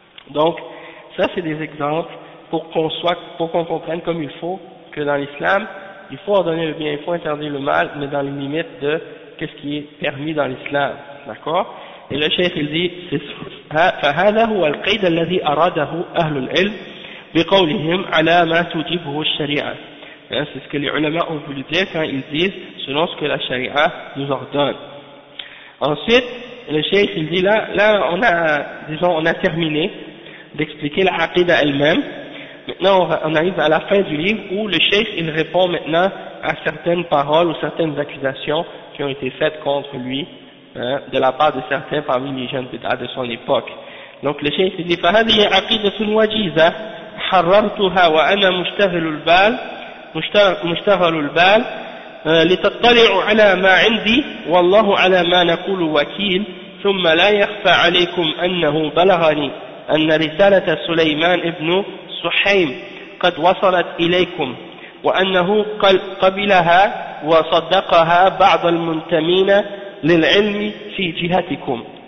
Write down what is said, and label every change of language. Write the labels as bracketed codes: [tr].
[fr] Donc, ça c'est des exemples pour qu'on comprenne comme il faut que dans l'islam, il faut ordonner le bien, il faut interdire le mal, mais dans les limites de qu'est-ce qui est permis dans l'islam, d'accord? Et le cheikh il dit, [ar] فَهَذَا هُوَ الْقَيْدَ الَّذِي أَرَادَهُ أَهْلُ الْعِلْمِ بِقَوْلِهِمْ عَلَى مَا تُجِبُهُ الشَّرِيعَةِ. [fr] C'est ce que les ulama ont voulu dire quand ils disent selon ce que la sharia nous ordonne. Ensuite, le cheikh il dit, là on a, disons, on a terminé d'expliquer la aqida elle-même. Maintenant, on arrive à la fin du livre où le cheikh il répond maintenant à certaines paroles ou certaines accusations qui ont été faites contre lui, hein, de la part de certains parmi les jeunes de son époque. Donc le cheikh il dit, [ar] فَهَذِهِ عَقِدَةٌ وَجِيزَةٌ حررتها وأنا مشتغل البال مشتغل البال لتطلع على ما عندي والله على ما نقول وكيل ثم لا يخفى عليكم أنه بلغني أن رسالة سليمان ابن سحيم قد وصلت إليكم وأنه قبلها وصدقها بعض المنتمين للعلم في جهتكم.